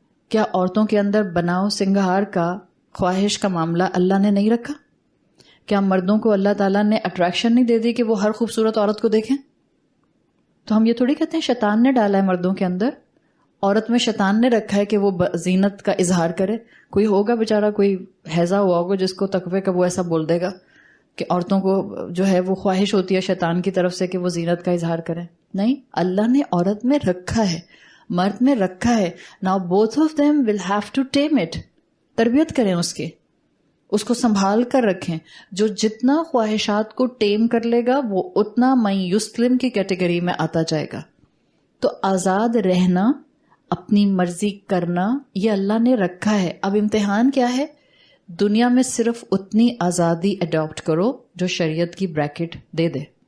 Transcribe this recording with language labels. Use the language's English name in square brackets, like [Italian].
[Urdu] کیا عورتوں کے اندر بناؤ سنگھار کا خواہش کا معاملہ اللہ نے نہیں رکھا؟ کیا مردوں کو اللہ تعالیٰ نے اٹریکشن نہیں دے دی کہ وہ ہر خوبصورت عورت کو دیکھیں؟ تو ہم یہ تھوڑی کہتے ہیں شیطان نے ڈالا ہے مردوں کے اندر, عورت میں شیطان نے رکھا ہے کہ وہ زینت کا اظہار کرے. کوئی ہوگا بیچارہ, کوئی ہیضہ ہوا ہوگا جس کو تقوی کا وہ ایسا بول دے گا کہ عورتوں کو جو ہے وہ خواہش ہوتی ہے شیطان کی طرف سے کہ وہ زینت کا اظہار کریں. نہیں, اللہ نے عورت میں رکھا ہے, مرد میں رکھا ہے. [English] Now both of them will have to tame it. [Urdu] تربیت کریں اس کو سنبھال کر رکھیں. جو جتنا خواہشات کو ٹیم کر لے گا وہ اتنا من یسلم کی کیٹیگری میں آتا جائے گا. تو آزاد رہنا, اپنی مرضی کرنا, یہ اللہ نے رکھا ہے. اب امتحان کیا ہے؟ دنیا میں صرف اتنی آزادی اڈاپٹ کرو جو شریعت کی بریکٹ دے دے.